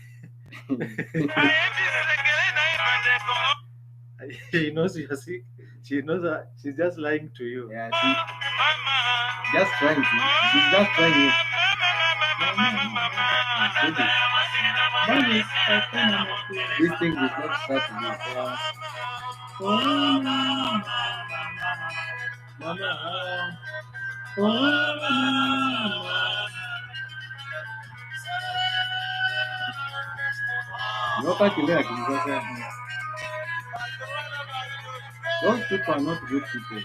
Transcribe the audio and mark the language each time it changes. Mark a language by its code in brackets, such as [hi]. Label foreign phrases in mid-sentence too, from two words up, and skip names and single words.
[en] She knows you're sick. She knows that she's just lying to you. Yeah, she's just trying to. She's just trying to. These things is not start to do. Oh mama, mama, oh mama. Those people are not good people.